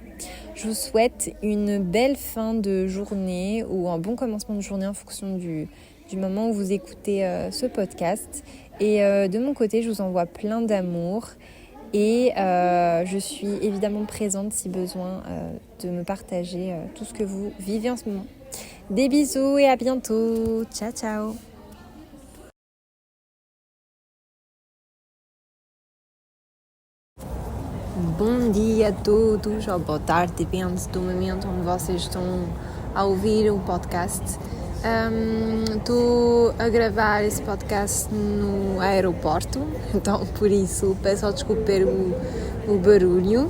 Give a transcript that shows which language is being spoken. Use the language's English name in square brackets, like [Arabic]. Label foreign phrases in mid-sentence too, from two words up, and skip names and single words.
[French] Je vous souhaite une belle fin de journée ou un bon commencement de journée en fonction du moment où vous écoutez ce podcast. Et de mon côté, je vous envoie plein d'amour et je suis évidemment présente si besoin de me partager tout ce que vous vivez en ce moment. Des bisous et à bientôt. [Italian] Ciao, ciao. [Portuguese] Bom dia a todos, ou boa tarde, depende do momento onde vocês estão a ouvir o podcast. Estou a gravar esse podcast no aeroporto, então por isso peço desculpa pelo barulho.